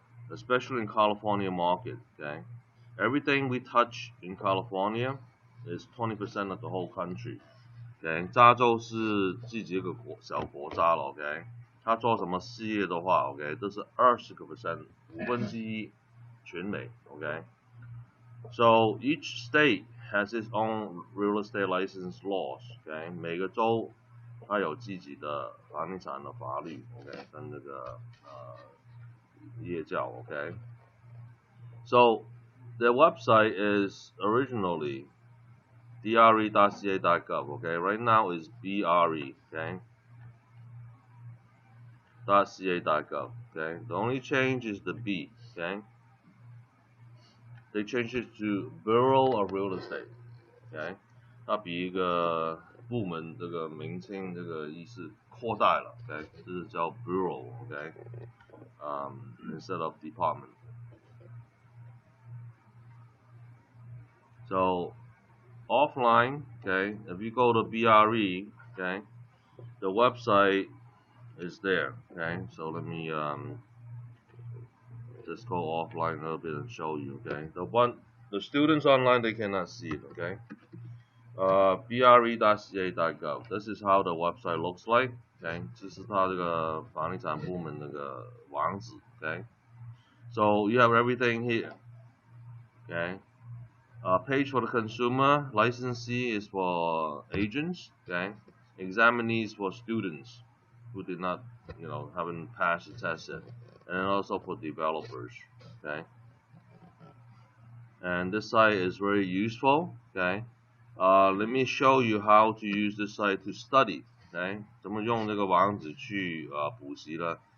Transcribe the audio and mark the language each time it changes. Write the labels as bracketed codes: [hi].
[en] especially in California market, okay, everything we touch in California is 20% of the whole country, okay， [zh] 加州是自己一个小国家了 ，OK， 他做什么事业的话 ，OK， 都是20%， 1/5。全美 okay. [en] So each state has its own real estate license laws, okay. [zh] 每个州它有自己的房地产的法律 okay, 跟那个业教 okay. [en] So their website is originally bre.ca.gov, okay. Right now is bre, okay. .ca.gov, okay. The only change is the B, okay. They changed it to Bureau of Real Estate, okay. [zh] 它比一个部门这个名称这个意思扩大了 ，OK， 这是叫 bureau，OK， [en] instead of department. So offline, okay, if you go to BRE, okay, the website is there, okay. So let me just go offline a little bit and show you, okay. The students online they cannot see it, okay. BRE.ca.gov. This is how the website looks like, okay. [zh] 这是它这个房地产部门那个网址 okay. [en] So you have everything here, okay. Page for the consumer, licensee is for agents, okay. Examinees for students who did not, haven't passed the test yet, and also for developers, okay. And this site is very useful, okay. Let me show you how to use this site to study, okay. [zh] 怎么用这个网址去补习了？